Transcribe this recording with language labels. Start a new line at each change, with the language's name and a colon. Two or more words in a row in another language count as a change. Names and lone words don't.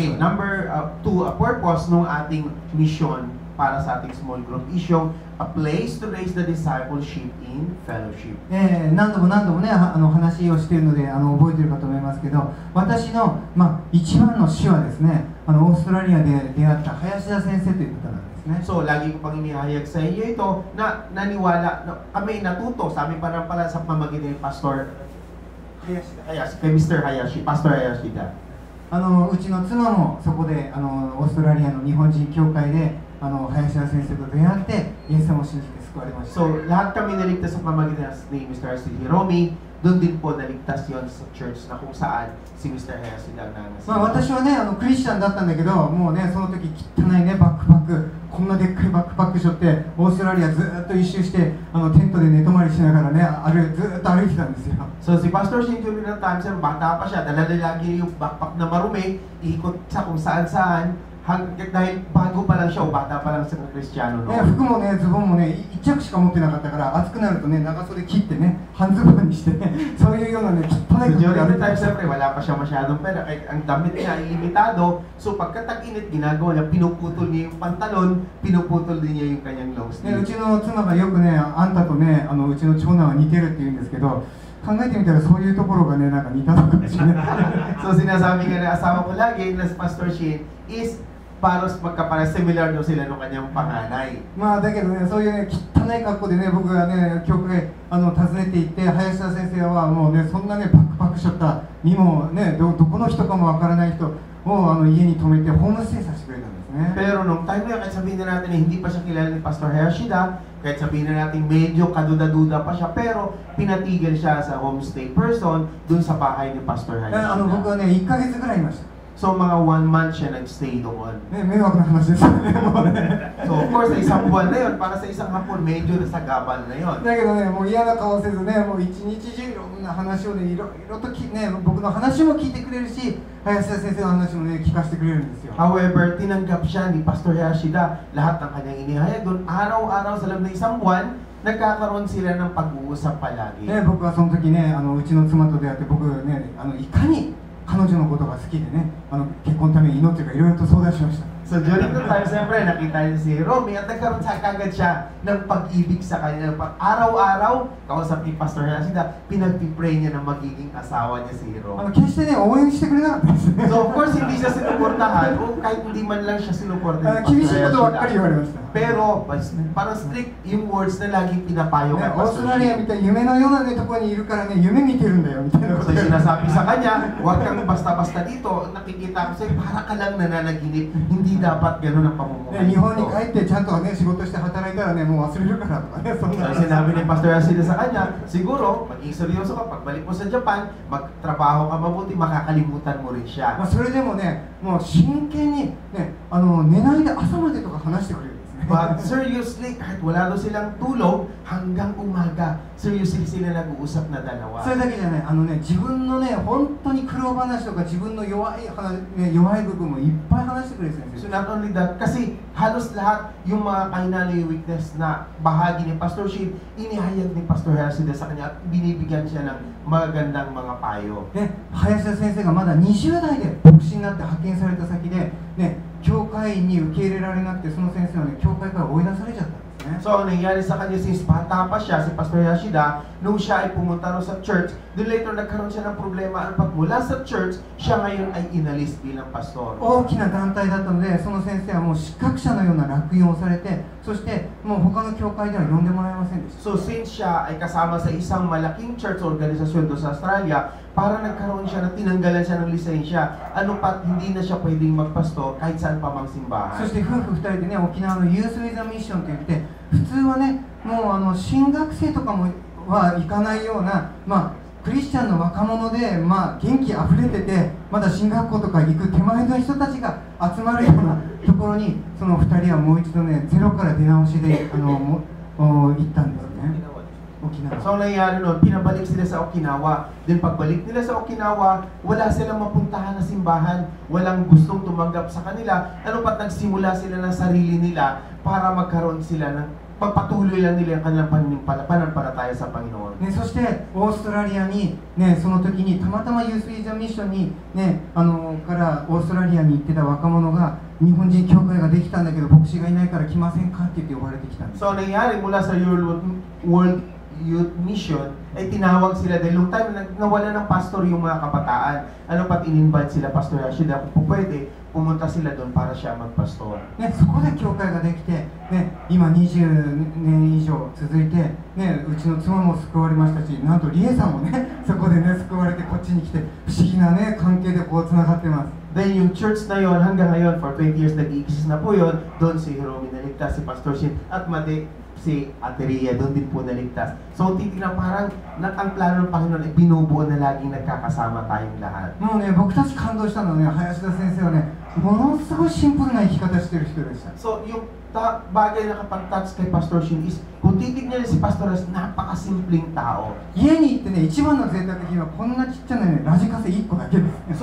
English: Okay, number 2, a purpose
Filipino: ng ating
English: mission
Filipino: para sa ating
English: small group is yung a place to raise the discipleship in fellowship.
Japanese: 何度も何度もね、話をしているので覚えているかと思いますけど、私の、一番の師はですね、オーストラリアで出会った林田先生という方なんですね。
Filipino: So, lagi ko pang inihayag sa inyo ito na naniwala, na kami natuto sa aming pala sa pamagitan ni Pastor Hayashi, kay Mr. Hayashi, Pastor Hayashi da.
Japanese: うちの妻もそこでオーストラリアの日本人教会で林田先生と出会ってイエス様を信じて救われました。
Filipino: So, lahat kami naligtas sa pamagitan ni Mr. Hiromi. Doon din po naligtas yon sa church na kung saan si Mr. Hayashida ang nangasin.
Japanese: 私はねクリスチャンだったんだけど、もうねその時汚いねバックパック、こんなでっかいバックパックしょってオーストラリアずっと一周してテントで寝泊まりしながらねずっと歩いてたんですよ。
English: So si Pastor Shin during that time,
Filipino: sir, bata pa siya, dala lagi yung backpack na marumi, ikot sa kung saan-saan, dahil bago pa lang siya o bata pa lang sa Kristiyano, no?
Japanese: 服もねズボンもね一着しか持ってなかったから、暑くなるとね長袖切ってね半ズボンにしてねそういうようなね汚い
English: So
Japanese: 格好で
English: during
Japanese: 歩い
English: the
Japanese: て
English: time,
Japanese: ました。
Filipino: siyempre, wala pa siya masyadong pera, kaya ang damit niya ay limitado. So pagkatag-init, ginagawa niya, pinuputol niya yung pantalon, pinuputol din niya yung kanyang long
Japanese: ね、う
Filipino: sleeve.
Japanese: ちの妻がよくね、あんたとね、うちの長男は似てるって言うんですけど、考えてみたらそういうところがね、なんか似たのかもしれない。
Filipino: So sinasabi nga ng asawa ko lagi, na si Pastor Shin, is paros magkapara-similar daw sila nung kanyang panganay.
Japanese: まあだけどね、そういうね、汚い格好でね、僕がね、教会訪ねて行って、林田先生はもうね、そんなね、パックパックしょった身もね、どこの人かもわからない人を家に泊めて、ホームステイさせてくれたんですね。
Filipino: Pero nung time na yun, kahit sabihin na natin na hindi pa siya kilala ni Pastor Hayashida, kahit sabihin na natin medyo kaduda-duda pa siya, pero pinatigil siya sa
English: homestay person
Filipino: dun sa bahay ni Pastor
Japanese: 僕
Filipino: Hayashida.
Japanese: はね、1ヶ月ぐらいいました。
Filipino: So mga 1 month siya nag-stay doon.
Japanese: ね、迷惑な話ですよね、もうね。
English: So of course,
Filipino: sa isang buwan na yun, para sa isang hapon, medyo nasagabal na yun.
Japanese: だけどね、もう嫌な顔せずね、もう一日中いろんな話をね、いろとね、僕の話も聞いてくれるし、林田先生の話もね、聞かせてくれるんですよ。
Filipino: However, tinanggap siya ni Pastor Hayashida lahat ng kanyang inihayag doon. Araw-araw sa loob ng isang buwan, nagkakaroon sila ng pag-uusap palagi.
Japanese: ね、僕はその時ね、うちの妻と出会って、僕ね、いかに彼女のことが好きでね、結婚のために祈ってるかいろいろと相談しました。
English: So during the time,
Filipino: siyempre, nakita niya si Romy at nagkaroon sa kagad siya ng pag-ibig sa kanya. Araw-araw, kausap ni Pastor Hayashida, pinag-pray niya na magiging asawa niya si Romy.
Japanese: 決してね、応援してくれなかったですね。
English: So of course,
Filipino: hindi siya sinuportahan o kahit hindi man lang siya sinuportahan ni
Japanese: 厳
Filipino: Pastor
Japanese: しいことばっかり言われました。
Filipino: Pero, parang strict yung words na laging pinapayo
Japanese: ね、
Filipino: kay
Japanese: オース
Filipino: Pastor
Japanese: トラリアみ
Filipino: Shin.
Japanese: たいな夢のような、ね、ところにいるからね、夢見てるんだよみたいなこ
English: So
Japanese: とで
Filipino: sinasabi sa kanya, huwag kang basta-basta dito, nakikita ko sa'yo, para ka lang nananaginip, hindi dapat gano'n ang
Japanese: ね、
Filipino: pamumuhay
Japanese: 日本に
Filipino: dito.
Japanese: 帰ってちゃんとね仕事して働いたらねもう忘れるからとかねそん
English: So
Japanese: な
Filipino: sinabi ni Pastor Hayashida sa kanya, siguro, maging seryoso ka, pagbalik mo sa Japan, magtrabaho ka mabuti, makakalimutan mo rin
Japanese: ま
Filipino: siya.
Japanese: あそれでもねもう真剣にね寝ないで朝までとか話してくれるんですね
English: But seriously,
Filipino: kahit wala daw silang tulog, hanggang umaga, seriously sila nag-uusap na dalawa.
Japanese: それだけじゃない自分のね本当に苦労話とか自分の弱い部分もいっぱい話してくれるんです
English: So
Japanese: よ
English: not only that,
Filipino: kasi halos lahat yung mga kahinali weakness na bahagi ni Pastor Shin, inihayag ni Pastor Hayashida sa kanya at binibigyan siya ng magagandang mga payo.
Japanese: ね、林田先生がまだ20代で牧師になって派遣された先で、ね、教会員に受け入れられなくてその先生はね教会から追い出されちゃったんですね
Filipino: So, ang nangyari sa kanya since bata pa siya, si Pastor Hayashida, nung siya ay pumunta rin sa church, then later nagkaroon siya ng problema. At mula sa church, siya ngayon ay inalis bilang pastor.
Japanese: 大きな団体だったのでその先生はもう失格者のような落印をされてそしてもう他の教会では呼んでもらえませんでした
Filipino: So, since siya ay kasama sa isang malaking church organisasyon doon sa Australia, para nagkaroon siya na tinanggalan siya ng lisensya, ano pat hindi na siya pwedeng magpastor kahit saan pa mang
Japanese: そ
Filipino: simbahan.
Japanese: して夫婦2人でね沖縄のユース・ウィザ・ミッションといって普通はねもう進学生とかもは行かないようなクリスチャンの若者で、元気あふれててまだ進学校とか行く手前の人たちが集まるようなところにその2人はもう一度ねゼロから出直しで行ったんですね沖縄
Filipino: So, ang nangyari noon, pinabalik sila sa Okinawa. Then pagbalik nila sa Okinawa, wala silang mapuntahan na simbahan. Walang gustong tumanggap sa kanila. Ano pat nagsimula sila ng sarili nila para magkaroon sila ng pagpatuloy lang nila ang kanilang pananampalataya sa Panginoon. ね、そしてオーストラリアに、ね、その時にたまたまユース・ウィザ・ミッションに、ね、からオーストラリアに行ってた若者が日本人教会ができたんだけど牧師がいないから来ませんかって言って呼ばれてきたんです So, ang nangyari mula sa World Youth Mission, ay tinawag sila dahil nung time na nawala ng pastor yung mga kabataan. Ano pat in-invite sila Pastor Hayashida kung pwede, pumunta sila doon para siya magpastor. ね、そこで教会ができて、ね、今20年以上続いて、ね、うちの妻も救われましたしなんとリエさんもねそこでね救われてこっちに来て不思議な、ね、関係でこうつながってます Then yung church na yon hanggang ngayon,
English: for 20 years
Filipino: nag-i-exist na po yun, doon si Hiromi naligtas, si Pastor Shin, at si Ate Rhea, doon din po naligtas. So titignan parang ang plano ng Panginoon ay binubuo na laging nagkakasama tayong lahat.
Japanese: もうね、僕たち感動したのはね、林田先生はね、ものすごいシンプルな生き方してる人でした。
Filipino: So yung bagay na kapag-touch kay Pastor Shin is, kung titignan niyo si Pastor Ras, napakasimpleng tao.
Japanese: 家に行ってね、一番の贅沢品はこんなちっちゃなね、ラジカセ1個だけです。